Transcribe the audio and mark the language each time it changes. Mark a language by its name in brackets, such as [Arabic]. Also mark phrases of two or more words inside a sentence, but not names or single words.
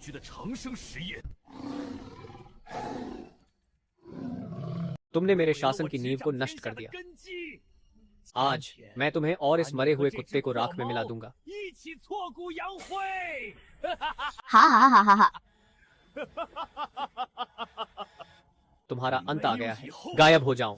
[Chinese] 布局的长生实验， [Hindi] तुमने मेरे शासन की नींव को नष्ट कर दिया। आज मैं तुम्हें और इस मरे हुए कुत्ते को राख में मिला दूंगा। [Chinese] 一起挫骨扬灰。 हाँ हाँ हाँ हाँ हाँ। [Hindi] तुम्हारा अंत आ गया है, गायब हो जाओ।